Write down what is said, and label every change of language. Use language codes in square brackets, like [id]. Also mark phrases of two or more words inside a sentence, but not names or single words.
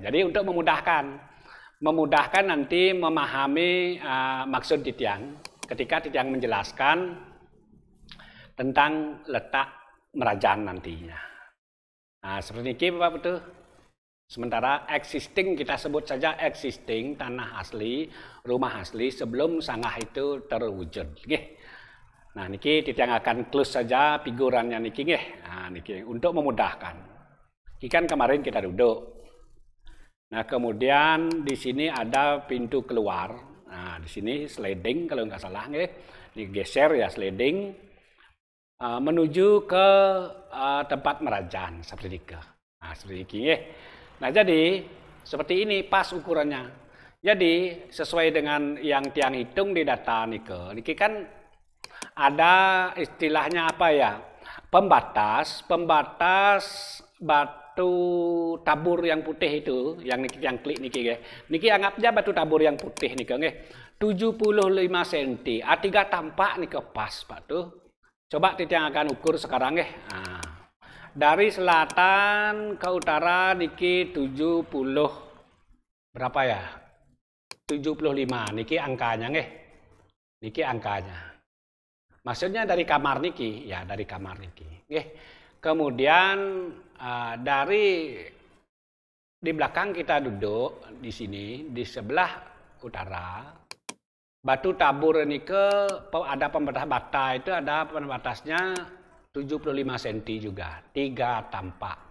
[id] Jadi untuk memudahkan nanti memahami maksud Titiang ketika Titiang menjelaskan tentang letak merajan nantinya. Nah, seperti ini Bapak Putu. Sementara existing kita sebut saja existing tanah asli, rumah asli sebelum sanggah itu terwujud. Nggih. [ban] Nah niki Titiang [id] akan close saja figurannya [ban] niki nggih. [id] Nah niki untuk memudahkan. Ikan kemarin kita duduk. Nah kemudian di sini ada pintu keluar. Nah di sini sliding kalau nggak salah nggih. Digeser ya sliding menuju ke tempat merajan seperti ini. Nah seperti ini nggih. Nah jadi seperti ini pas ukurannya. Jadi sesuai dengan yang Tiang hitung di data niki kan ada istilahnya apa ya? Pembatas batu tabur yang putih itu yang niki yang klik [ban] niki nggih. [id] Niki anggapnya batu tabur yang putih [ban] niki nggih. [id] 75 cm. A3 tampak niki pas Pak tuh. Coba Tiang akan ukur sekarang nggih. Nah. Dari selatan ke utara niki 70 berapa ya? 75 niki angkanya nggih. Niki angkanya. Maksudnya dari kamar niki, ya dari kamar niki. Nggih. Kemudian dari di belakang kita duduk di sini di sebelah utara. Batu tabur niki ada pembatas bata itu ada pembatasnya 75 cm juga, 3 tampak.